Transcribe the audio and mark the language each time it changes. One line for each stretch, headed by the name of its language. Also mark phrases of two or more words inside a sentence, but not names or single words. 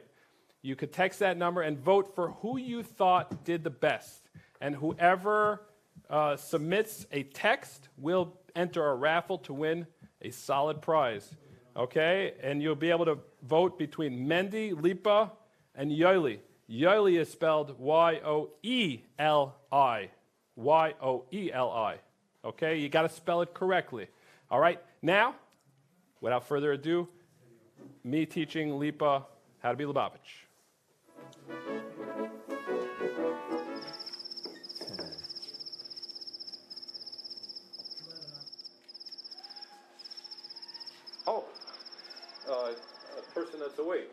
English: You could text that number and vote for who you thought did the best. And whoever submits a text will enter a raffle to win a solid prize. Okay? And you'll be able to vote between Mendy, Lipa, and Yoeli. Yoeli is spelled Y-O-E-L-I. Y-O-E-L-I. Okay? You got to spell it correctly. All right? Now, without further ado, me teaching Lipa how to be Lubavitch. A person that's awake.